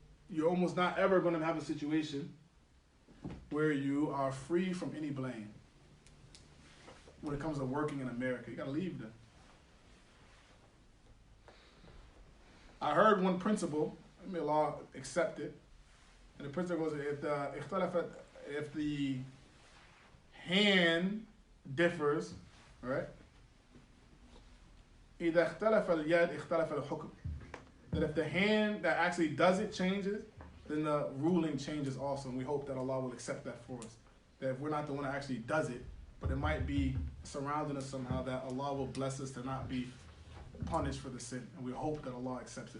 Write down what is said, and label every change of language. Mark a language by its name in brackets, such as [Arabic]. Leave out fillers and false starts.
[English] You're almost not ever going to have a situation where you are free from any blame when it comes to working in America. You got to leave them. I heard one principle, may Allah accept it, and the principle goes, if the hand differs, right? [Arabic] إذا اختلف اليد اختلف الحكم. [English] That if the hand that actually does it changes, then the ruling changes also. And we hope that Allah will accept that for us. That if we're not the one that actually does it, but it might be surrounding us somehow, that Allah will bless us to not be punished for the sin. And we hope that Allah accepts it.